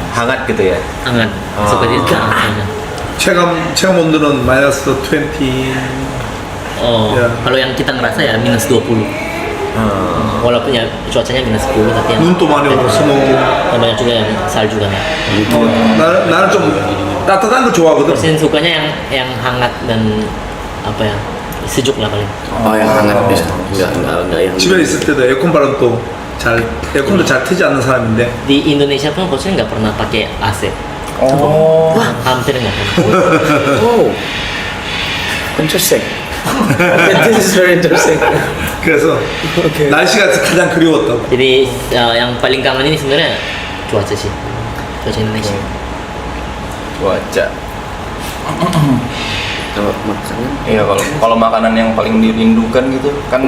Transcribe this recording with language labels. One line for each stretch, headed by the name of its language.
Indonesian: hangat gitu ya. hangat seperti itu sana.
Korean: 체감 온도는 마이너스 20. Oh,
Indonesian: Ya. kalau yang kita ngerasa ya minus 20. Walaupun ya cuacanya minus 10 tapi yang
Korean: 눈도 많이 오고 스노우.
Indonesian: banyak juga yang salju kan.
Korean: 나는 좀 따뜻한 거 좋아하거든.
Indonesian: Persin sukanya yang hangat dan apa ya sejuk lah paling. Oh yang hangat bisa. Enggak yang
Korean: 집에 있을 때도 에어컨 바람도 에어컨도 잘 트지 않는 사람인데
Indonesian: Di Indonesia pun coachnya nggak pernah pakai AC. Wah, hampir nggak pernah.
English: Oh. Interesting. This is very interesting.
Korean: 그래서 날씨가 가장 그리웠다고.
Indonesian: Jadi yang paling kangen ini sebenarnya cuaca sih, cuaca Indonesia. Cuaca. Kalau makanan Iya, kalau makanan yang paling dirindukan gitu kan